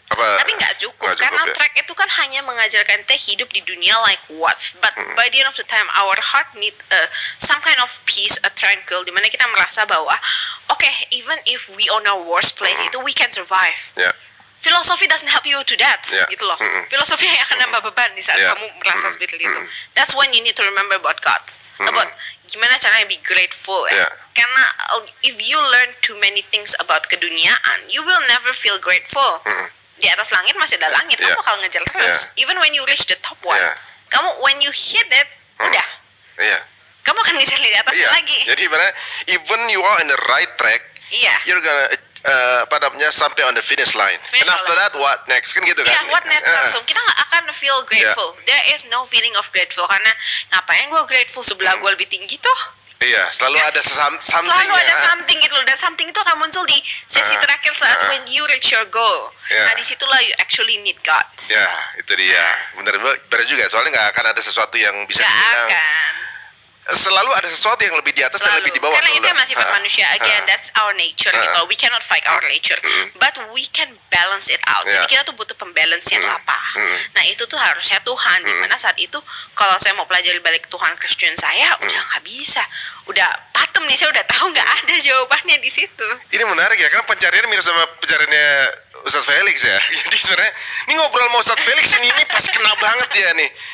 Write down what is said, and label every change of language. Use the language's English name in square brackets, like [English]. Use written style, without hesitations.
[Indonesian] Tapi nggak cukup karena track itu kan hanya mengajarkan kita hidup di dunia [English] like what, but by the end of the time our heart need some kind of peace, a tranquil, [Indonesian] dimana kita merasa bahwa [English] even if we on our worst place itu we can survive. Filosofi doesn't help you to that, [Indonesian] gitu loh. Filosofi yang akan nambah beban di saat kamu merasa seperti itu. [English] That's when you need to remember about God, about [Indonesian] gimana caranya [English] be grateful ya. Karena if you learn too many things about keduniaan, you will never feel grateful. [Indonesian] Di atas langit masih ada langit, kamu bakal ngejar terus. [English] Even when you reach the top one, [Indonesian] kamu [English] when you hit it, [Indonesian] udah. Kamu akan ngejar di atasnya lagi. Jadi mana, [English] even you are in the right track, you're gonna sampai on the finish line. And after that, what next? [Indonesian] Kan gitu kan? [English] What next? [Indonesian] Langsung kita nggak akan [English] feel grateful. There is no feeling of grateful [Indonesian] karena ngapain gue grateful sebelah gue lebih tinggi tuh? Selalu ada something. Selalu ada something gitu loh, dan something itu akan muncul di sesi terakhir saat [English] when you reach your goal. [Indonesian] Nah, disitulah [English] you actually need God. [Indonesian] Itu dia. Benar juga. Soalnya nggak akan ada sesuatu yang bisa dibilang. Selalu ada sesuatu yang lebih di atas dan lebih di bawah. Karena itu masih manusia. [English] Again, that's our nature. We cannot fight our nature, but we can balance it out. [Indonesian] Jadi kita tuh butuh pembalance yang apa. Nah, itu tuh harusnya Tuhan. Dimana saat itu kalau saya mau pelajari balik Tuhan Kristen saya udah nggak bisa. Udah patem nih, saya udah tahu nggak ada jawabannya di situ. Ini menarik ya, karena pencarian mirip sama pencariannya Ustadz Felix ya. Jadi sebenarnya ini ngobrol sama Ustadz Felix ini pas kena banget dia nih.